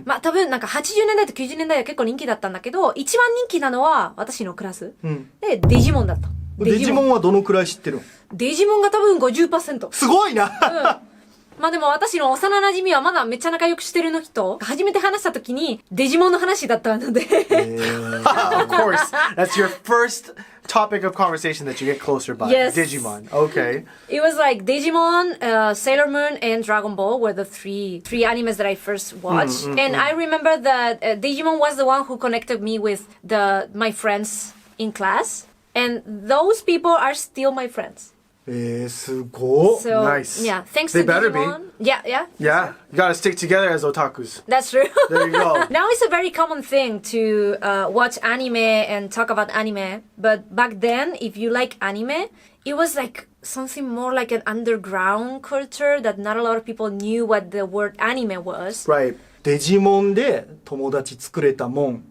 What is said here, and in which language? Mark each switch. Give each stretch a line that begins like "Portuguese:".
Japanese: 多分なんか80年代と90年代は結構人気だったんだけど、一番人気なのは私のクラス。で、デジモンだった。デジモンはどのくらい知ってるの？デジモンが多分 50%。すごいな、でも私の幼馴染はまだめっちゃ仲良くしてるの人、初めて話した時にデジモンの話だったので。
English: Of course. That's your first topic of conversation that you get closer by. Yes. Digimon. Okay. It was like Digimon, Sailor Moon, and Dragon Ball were the three animes that I first watched. And I remember that Digimon was the one who connected me with my friends in class. And those people are still my friends.
Japanese: すごっ。
English: So, Nice. Yeah, thanks They to better Digimon. be. Yeah. Yeah. You gotta stick together as otakus. That's true. There you go. Now it's a very common thing to watch anime and talk about anime. But back then, if you like anime, it was like something more like an underground culture that not a lot of people knew what the word anime was. Right.
Japanese: デジモンで友達作れたもん。